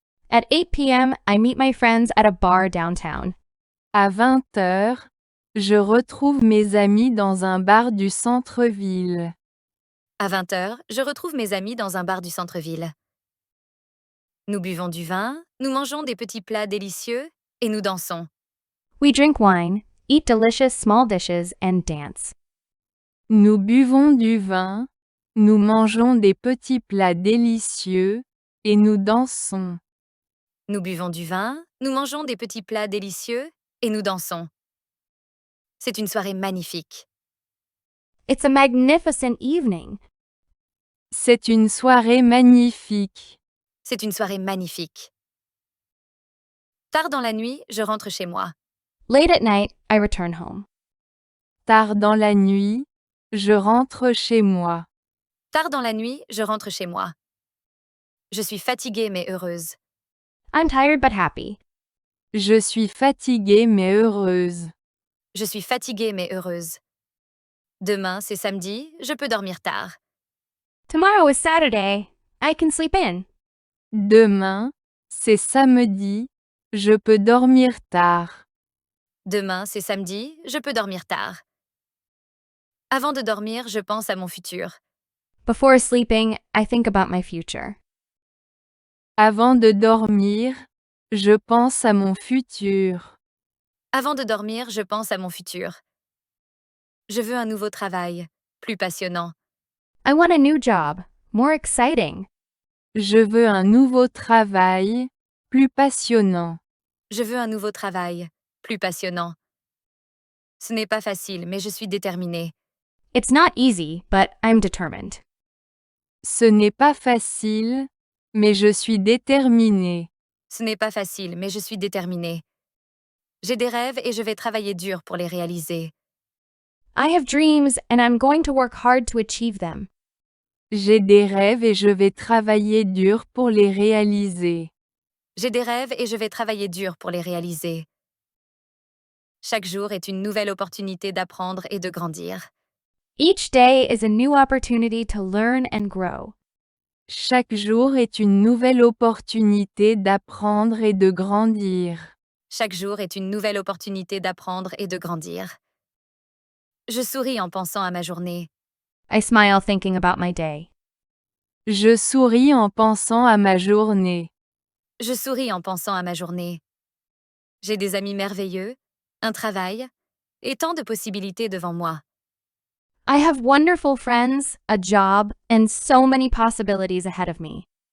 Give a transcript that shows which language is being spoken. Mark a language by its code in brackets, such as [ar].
[en] At 8 p.m., I meet my friends at a bar downtown. [fr] À 20 heures, je retrouve mes amis dans un bar du centre-ville. À 20h, je retrouve mes amis dans un bar du centre-ville. Nous buvons du vin, nous mangeons des petits plats délicieux et nous dansons. [en] We drink wine, eat delicious small dishes, and dance. [fr] Nous buvons du vin, nous mangeons des petits plats délicieux, et nous dansons. Nous buvons du vin, nous mangeons des petits plats délicieux et nous dansons. C'est une soirée magnifique. [en] It's a magnificent evening. [fr] C'est une soirée magnifique. C'est une soirée magnifique. Tard dans la nuit, je rentre chez moi. [en] Late at night, I return home. [fr] Tard dans la nuit, je rentre chez moi. Tard dans la nuit, je rentre chez moi. Je suis fatiguée mais heureuse. [en] I'm tired but happy. [fr] Je suis fatiguée mais heureuse. Je suis fatiguée mais heureuse. Demain, c'est samedi, je peux dormir tard. [en] Tomorrow is Saturday. I can sleep in. [fr] Demain, c'est samedi, je peux dormir tard. Demain, c'est samedi, je peux dormir tard. Avant de dormir, je pense à mon futur. [en] Before sleeping, I think about my future. [fr] Avant de dormir, je pense à mon futur. Avant de dormir, je pense à mon futur. Je veux un nouveau travail, plus passionnant. [en] I want a new job, more exciting. [fr] Je veux un nouveau travail, plus passionnant. Je veux un nouveau travail, plus passionnant. Ce n'est pas facile, mais je suis déterminée. [en] It's not easy, but I'm determined. [fr] Ce n'est pas facile, mais je suis déterminée. Ce n'est pas facile, mais je suis déterminée. J'ai des rêves et je vais travailler dur pour les réaliser. [en] I have dreams, and I'm going to work hard to achieve them. [fr] J'ai des rêves et je vais travailler dur pour les réaliser. J'ai des rêves et je vais travailler dur pour les réaliser. Chaque jour est une nouvelle opportunité d'apprendre et de grandir. [en] Each day is a new opportunity to learn and grow. [fr] Chaque jour est une nouvelle opportunité d'apprendre et de grandir. Chaque jour est une nouvelle opportunité d'apprendre et de grandir. Je souris en pensant à ma journée. [en] I smile thinking about my day. [fr] Je souris en pensant à ma journée. Je souris en pensant à ma journée. J'ai des amis merveilleux, un travail et tant de possibilités devant moi. [en] I have wonderful friends, a job, and so many possibilities ahead of me.